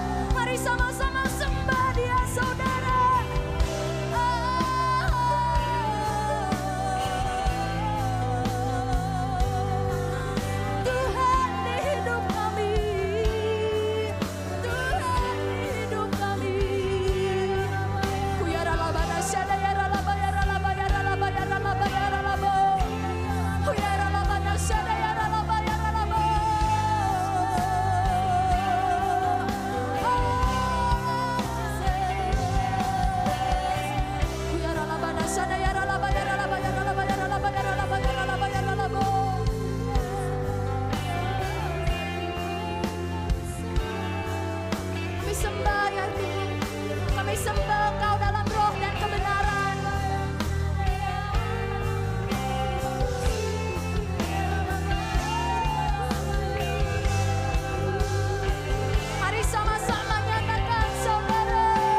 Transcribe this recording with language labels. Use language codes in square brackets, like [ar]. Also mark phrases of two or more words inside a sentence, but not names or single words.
[id] Mari sama-sama sembah Dia, saudara. Tuhan di hidup kami, Tuhan di hidup kami. Kuyara labana syada yara laba yara laba yara laba yara laba yara laba. Kuyara labana syada yara laba yara laba. Kuyara labana syada yara laba yara laba yara laba yara laba yara laba yara laba yara laba. Kami sembah ya Tuhan, kami sembah Engkau dalam roh dan kebenaran. Mari sama-sama nyatakan, saudara.